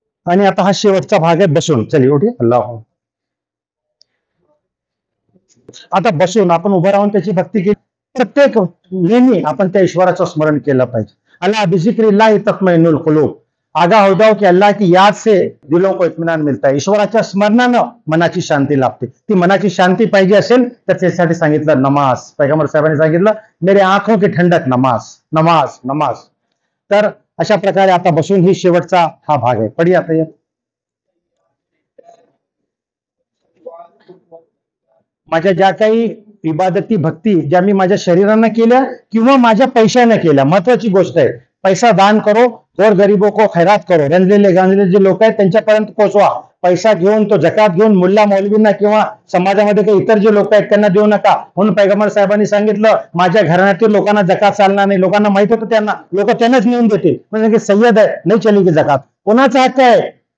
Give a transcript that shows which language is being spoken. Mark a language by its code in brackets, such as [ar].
[mr] आणि आता हा शेवटचा भाग आहे बसून. [hi] चलिए उठिए. [mr] अल्लाह. आता बसून आपण उभं राहून त्याची भक्ती केली. प्रत्येक नेहमी आपण त्या ईश्वराचं स्मरण केलं पाहिजे. [ar] अल्लाह बिजिक्रिल्लाह तत्मइन्नुल कुलूब. [hi] आगा हो जाओ कि अल्लाह की याद से दिलों को इत्मीनान मिळता है. [mr] ईश्वराच्या स्मरणानं मनाची शांती लाभते. ती मनाची शांती पाहिजे असेल तर त्यासाठी सांगितलं नमाज. पैगंबर साहेबांनी सांगितलं [hi] मेरे आंखों की ठंडक [mr] नमाज, नमाज, नमाज. तर अशा प्रकारे आता बसून ही शेवटचा हा भाग आहे. पढिए आता. माझ्या ज्या काही इबादती भक्ती ज्या मी माझ्या शरीरानं केल्या किंवा माझ्या पैशाने केल्या, महत्वाची गोष्ट आहे. [hi] पैसा दान करो और गरीबों को खैरात करो. [mr] रंजलेले गांजलेले जे लोक आहेत त्यांच्यापर्यंत पोहोचवा. पैसा घेऊन तो जकात घेऊन मुल्ला मौलवींना किंवा समाजामध्ये काही इतर जे लोक आहेत त्यांना देऊ नका. म्हणून पैगंबर साहेबांनी सांगितलं माझ्या घराण्यातील लोकांना जकात चालणार नाही. लोकांना माहित होतं त्यांना, लोक त्यांनाच नेऊन देतील. म्हणजे सय्यद आहे नाही चली की जकात. कोणाचा हक्क आहे?